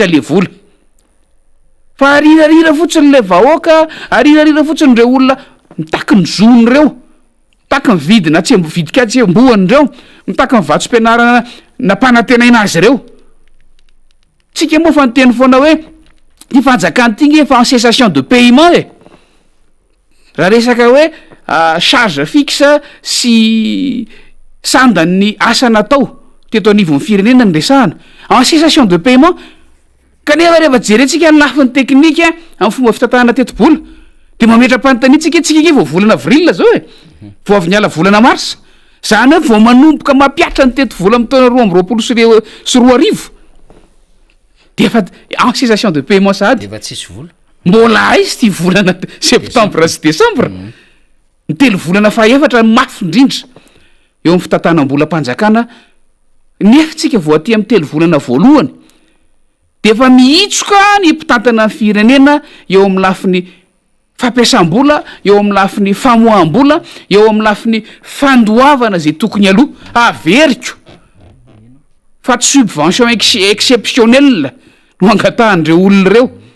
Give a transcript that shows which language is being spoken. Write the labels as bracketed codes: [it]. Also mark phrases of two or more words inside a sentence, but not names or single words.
[mg] le vola fa arirarira fotsiny le vahoaka arirarira fotsiny reo olona mitaky ny zony reo mitaky ny vidina tsy vidika tsy mbohany reo mitaky ny vatsom-pianarana nampanatenaina azy reo tsika moa fa nyteny foana hoe ty fanjakany ty nge fa [fr] en cessation de paiement [mg] raha resaka hoe [fr] charge fixe [mg] sy sandan'ny asa natao teto anivon'ny firenena ny resahana [fr] en cessation de paiement [mg] kanefa rehefa jerentsika ny lafin'ny teknika amin'ny fomba fitatahana teti-bola de mametra-panotanitsika tsika nge vao volana avril zao vao avy niala volana marsa zany hoe vao manomboka mampiatra ny teti-vola amin'ny taona 2024 sy 2025 de efa [fr] en cessation de paiement [mg] sady efa tsisy vola mbola izy ty volana septembre sy décembre ny telo volana faefatra mafy indrindra eo amin'ny fitantanam-bolam-panjakana nefa tsika voaty amin'ny telo volana voalohany de efa miitsoka ny mpitantana ny firenena eo amin'ny lafiny fampiasam-bola eo amin'ny lafiny famoaham-bola eo amin'ny lafiny fandoavana zay tokony aloha averiko fa tsy [fr] subvention exceptionnel [mg] no angatahandreo olona reo